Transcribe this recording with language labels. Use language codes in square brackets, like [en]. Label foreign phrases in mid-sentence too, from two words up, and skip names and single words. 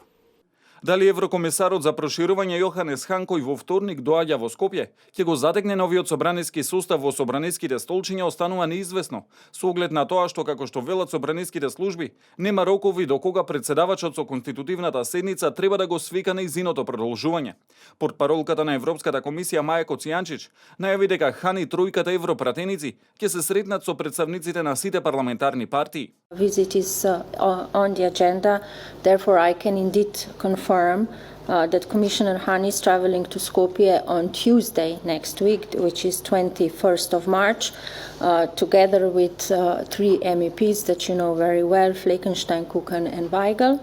[mk] Дали еврокомисарот за проширување Јоханес Хан, кој во вторник доаѓа во Скопје, ќе го затегне новиот собраниски сустав во собраниските столчиња, останува неизвестно, со оглед на тоа што, како што велат собраниските служби, нема рокови до кога председавачот со конститутивната седница треба да го свика нејзиното продолжување. Портпаролката на Европската комисија Маја Коцијанчич најави дека Хан и тројката европратеници ќе се сретнат со представниците на сите парламентарни партии. [en] Visit is on the agenda, therefore I can indeed confirm that Commissioner Hahn is traveling to Skopje on Tuesday next week, which is 21st of March, together with 3 MEPs that you know very well, Fleckenstein, Kukan and Weigel.